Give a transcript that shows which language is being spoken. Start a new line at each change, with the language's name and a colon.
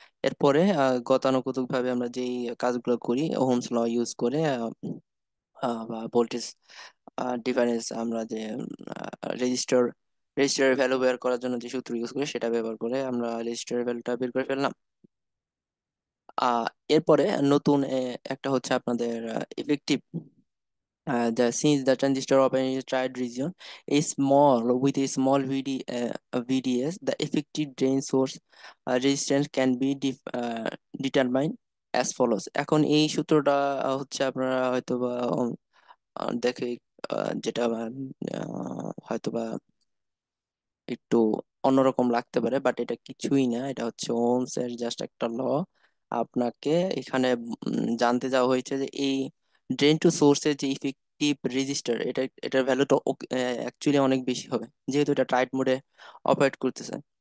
Bangla: এরপরে গতানুগতিক ভাবে আমরা যেই কাজগুলো করি, ওহমস ল ইউজ করে বা ভোল্টেজ ডিফারেন্স, আমরা যে রেজিস্টার রেজিস্টারের ভ্যালু বের করার জন্য যে সূত্র ইউজ করি সেটা ব্যবহার করে আমরা রেজিস্টারের ভ্যালুটা বের করে ফেললাম। আহ এরপরে নতুন একটা হচ্ছে আপনাদের effective,
English: since the transistor operating in a triad region is small with a small VDS, the effective drain source resistance can be determined as follows.
Bangla: এখন এই সূত্রটা হচ্ছে আপনারা হয়তোবা দেখে, যেটা হয়তোবা একটু অন্যরকম লাগতে পারে, বাট এটা কিছুই না, এটা হচ্ছে ওহমস এর জাস্ট একটা ল। আপনাকে এখানে জানতে যাওয়া হয়েছে যে এই ড্রেন টু সোর্সের যে ইফেক্টিভ রেজিস্টার, এটার ভ্যালুটা অ্যাকচুয়ালি অনেক বেশি হবে, যেহেতু এটা টাইট মোডে অপারেট করতেছে।